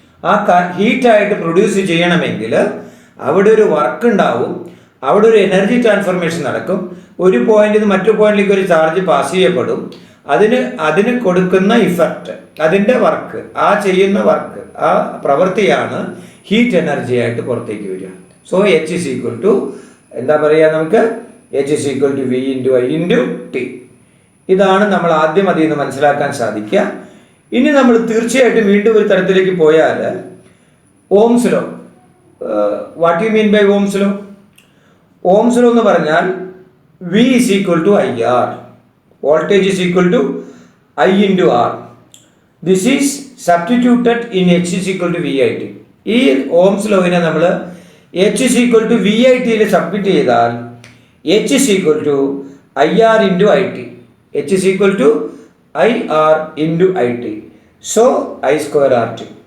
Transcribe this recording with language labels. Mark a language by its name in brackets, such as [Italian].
[Malayalam] ആ ഹീറ്റായിട്ട് പ്രൊഡ്യൂസ് ചെയ്യണമെങ്കിൽ അവിടെ ഒരു വർക്ക് ഉണ്ടാവും, അവിടെ ഒരു എനർജി ട്രാൻസ്ഫർമേഷൻ നടക്കും. ഒരു പോയിന്റിൽ നിന്ന് മറ്റു പോയിന്റിലേക്ക് ഒരു ചാർജ് പാസ് ചെയ്യപ്പെടും. അതിന് കൊടുക്കുന്ന ഇഫക്റ്റ്, അതിൻ്റെ വർക്ക്, ആ ചെയ്യുന്ന വർക്ക്, ആ പ്രവൃത്തിയാണ് ഹീറ്റ് എനർജി ആയിട്ട് പുറത്തേക്ക് വരിക. [English] so H is equal to [Malayalam] എന്താ പറയുക, നമുക്ക് [English] H is equal to V into I into T. [Malayalam] ഇതാണ് നമ്മൾ ആദ്യം അതിൽ നിന്ന് മനസ്സിലാക്കാൻ സാധിക്കുക. ഇനി നമ്മൾ തീർച്ചയായിട്ടും വീണ്ടും ഒരു തരത്തിലേക്ക് പോയാൽ Ohm's law. [English] What you mean by Ohm's law? Ohm's law [Malayalam] എന്ന് പറഞ്ഞാൽ [English] V is equal to IR, voltage is equal to I into R. This is substituted in H is equal to V I T. [Malayalam] ഈ Ohm's ലോവിനെ നമ്മൾ [English] H is equal to V I ടിയിൽ submit ചെയ്താൽ H is equal to I R into I T. H is equal to I R into I T. So I square R T.